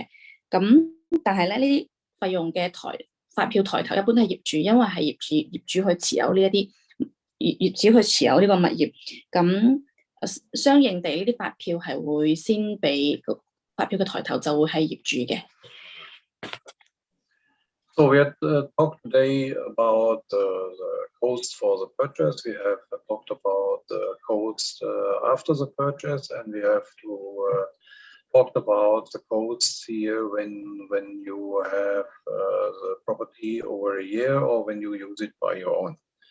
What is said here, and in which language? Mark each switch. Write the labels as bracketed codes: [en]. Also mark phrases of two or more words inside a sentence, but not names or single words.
[yue] 咁但係咧呢啲費用嘅發票抬頭一般都係業主，因為係業主去持有呢一啲業主去持有呢個物業，咁相應地呢啲發票係會先俾發票嘅抬頭就會係業主嘅。 [en] So we had talked today about the costs for the purchase. We have talked about the costs after the purchase, and we have to talk about the costs here when you have the property over a year or when you use it by your own.